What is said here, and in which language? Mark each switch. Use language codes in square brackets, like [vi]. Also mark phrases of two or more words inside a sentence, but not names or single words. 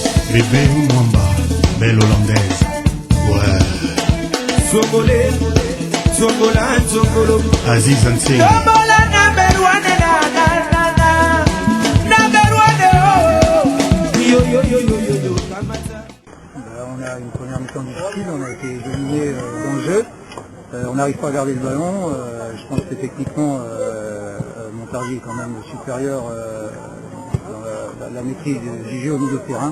[fr] Bébé Mwamba, belle hollandaise. Ouais. Songolais, Songola, Songolo. Aziz Ansé. Songola, [en] number one, number one, oh. Yo, yo, yo, yo, yo, yo. [fr] On a une première mi-temps difficile, on a été dominé dans le jeu. On n'arrive pas à garder le ballon. Je pense que techniquement, Montargis est quand même supérieur dans la maîtrise du jeu au milieu de terrain.